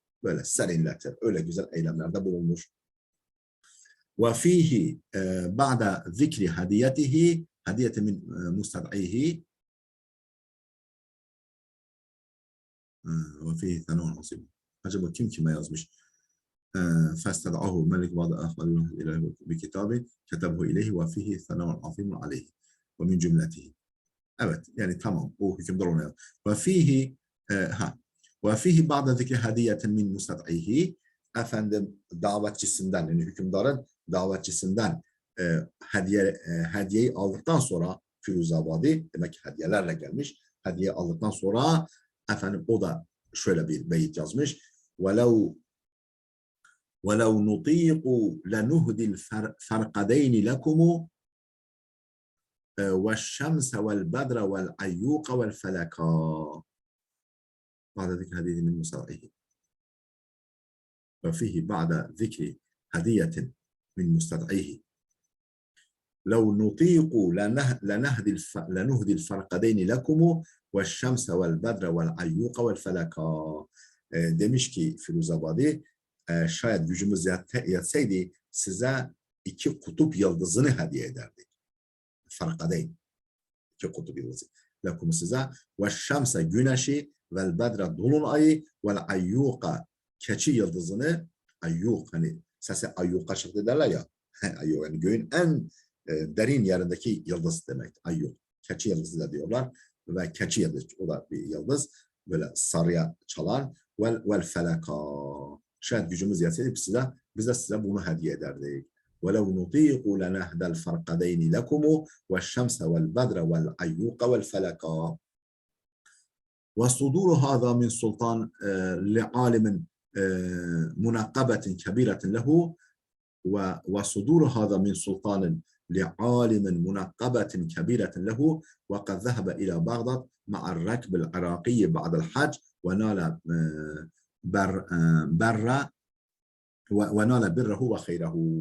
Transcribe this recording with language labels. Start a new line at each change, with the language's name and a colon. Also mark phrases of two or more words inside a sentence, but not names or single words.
Turkish: Böyle serinletir. Öyle güzel eylemlerde bulunmuş.
Arabic: وفيه بعد ذكر هديته هدية من مستدعيه وفيه ثناء عظيم.
Turkish: Acaba kim kime yazmış?
Arabic: فاستدعاه الملك بعد أخبره إليه بكتابه كتبه إليه وفيه ثناء عظيم عليه ومن جملته.
Turkish: Evet, yani tamam, o hükümdar ona yazdı.
Arabic: وفيه بعد ذكر هدية من مستدعيه,
Turkish: davetçisinden, yani hükümdarın davetçisinden hediyeyi aldıktan sonra, Firuzabadi demek ki hediyelerle gelmiş, hediye aldıktan sonra o da şöyle bir beyit yazmış.
Arabic: وَلَوْ نُطِيقُ لَنُهْدِ الْفَرْقَدَيْنِ لَكُمُ وَالشَّمْسَ وَالْبَدْرَ وَالْعَيُّوقَ وَالْفَلَكَا. بعد ذكر هدية من مصدعه. وفيه بعد ذكر هدية من مستدعيه. لو نطيق لنهدي الفرقدين لكم والشمس والبدر والعيوق والفلكا.
Turkish: Demiş ki Firuzabadi, şayet gücümüz yetseydi size 2 kutup yıldızını hediye ederdik. Farkadeyn. 2 kutup yıldızı. Lakum size ve şemse güneşi vel bedre dolunayı vel ayyuka keçi yıldızını, ayyuk hani sesi ayyuka şıkkı derler ya, ayyuk yani göğün en derin yerindeki yıldız demek. Ayyuk. Keçi yıldızı da diyorlar ve keçi yıldız, o da bir yıldız, böyle sarıya çalan vel feleka. Şayet gücümüz yetseydi biz de size bunu hediye ederdik.
Arabic: وَلَوْ نُطِيقُ لَنَهْدَ الْفَرْقَدَيْنِ لَكُمُ وَالشَّمْسَ وَالْبَدْرَ وَالْعَيُّوقَ وَالْفَلَكَا. وَصُدُورُ هَذَا مِنْ سُلْطَانٍ لِعَالِمٍ مُنَقَّبَةٍ كَبِيرَةٍ لَهُ وَصُدُورُ هَذَا مِنْ سُلْطَانٍ لِعَالِمٍ مُنَقَّبَةٍ كَبِيرَةٍ لَهُ وَقَدْ ذَهَبَ إِلَى بَغْدَادَ مَعَ الرَّكْبِ الْعِرَاقِيِّ بَعْدَ الْحَجِّ وَنَالَ بره وخيره.